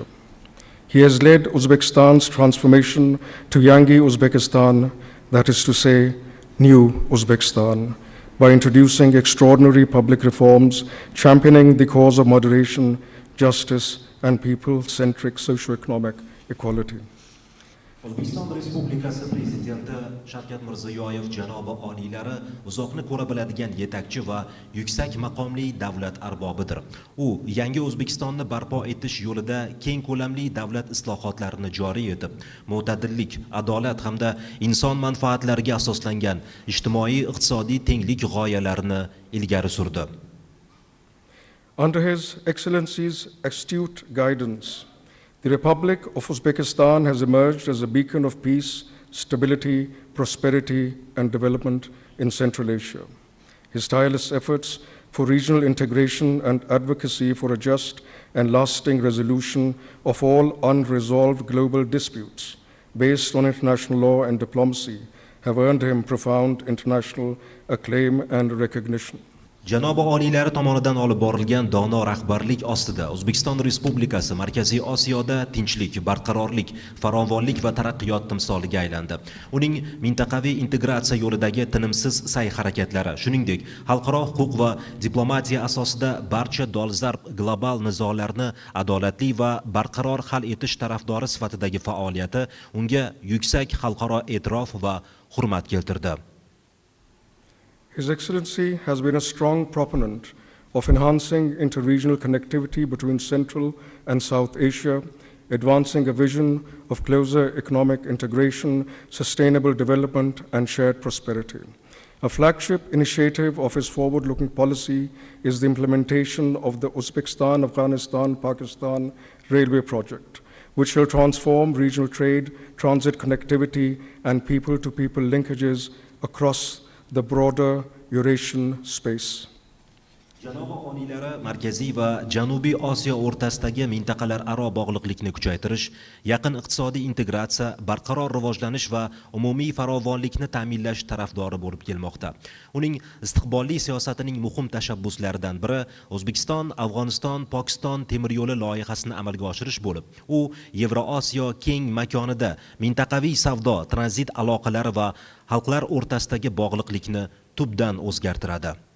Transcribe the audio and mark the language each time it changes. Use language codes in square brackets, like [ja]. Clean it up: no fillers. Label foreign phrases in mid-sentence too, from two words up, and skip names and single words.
[en] He has led Uzbekistan's transformation to Yangi Uzbekistan, that is to say, New Uzbekistan, by introducing extraordinary public reforms, championing the cause of moderation, justice, and people-centric socio-economic equality. [uz] O'zbekiston Respublikasi Prezidenti Shavkat Mirziyoyev janobi oliylari uzoqni ko'ra biladigan yetakchi va yuksak maqomli davlat arbobidir. U yangi O'zbekistonni barpo etish yo'lida keng ko'lamli davlat islohotlarini joriy etib, mo'tadillik, adolat hamda inson manfaatlariga asoslangan ijtimoiy-iqtisodiy tenglik g'oyalarini ilgari surdi. [en] Under His Excellency's astute guidance, the Republic of Uzbekistan has emerged as a beacon of peace, stability, prosperity, and development in Central Asia. His tireless efforts for regional integration and advocacy for a just and lasting resolution of all unresolved global disputes based on international law and diplomacy have earned him profound international acclaim and recognition. [uz] Janobi oliylari tomonidan olib borilgan dono rahbarlik ostida O'zbekiston Respublikasi Markaziy Osiyoda tinchlik, barqarorlik, farovonlik va taraqqiyot timsoliga aylandi. Uning mintaqaviy integratsiya yo'lidagi tinimsiz sa'y-harakatlari, shuningdek, xalqaro huquq va diplomatiya asosida barcha dolzarb global nizolarni adolatli va barqaror hal etish tarafdori sifatidagi faoliyati unga yuksak xalqaro e'tirof va hurmat keltirdi. [en] His Excellency has been a strong proponent of enhancing inter-regional connectivity between Central and South Asia, advancing a vision of closer economic integration, sustainable development, and shared prosperity. A flagship initiative of his forward-looking policy is the implementation of the Uzbekistan-Afghanistan-Pakistan Railway Project, which shall transform regional trade, transit connectivity, and people-to-people linkages across the broader Eurasian space. [uz] Janobi oliylari Markaziy va Janubiy Osiyo o'rtasidagi mintaqalararo bog'liqlikni kuchaytirish, yaqin iqtisodiy integratsiya, barqaror rivojlanish va umumiy farovonlikni ta'minlash tarafdori bo'lib kelmoqda. Uning istiqbolli siyosatining muhim tashabbuslaridan biri O'zbekiston, Afg'oniston, Pokiston temir yo'li loyihasini amalga oshirish bo'lib, u Yevrosiyo keng makonida mintaqaviy savdo, tranzit aloqalari va xalqlar o'rtasidagi bog'liqlikni tubdan o'zgartiradi.